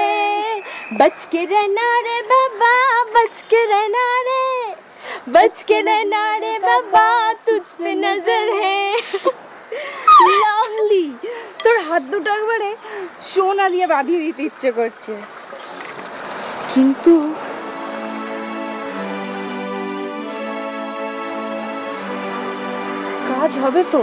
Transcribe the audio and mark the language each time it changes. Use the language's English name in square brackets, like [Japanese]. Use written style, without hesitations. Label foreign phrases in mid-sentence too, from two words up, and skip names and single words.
[Hindi] बच के रहना रे बाबा, बच के रहना रे, बच के रहना रे बाबा, तुझ पे नजर है। [Bangla] লাভলি, তোর হাত দুটো একবারে সোনা দিয়ে বাঁধিয়ে দিতে ইচ্ছে করছে, কিন্তু কাজ হবে তো?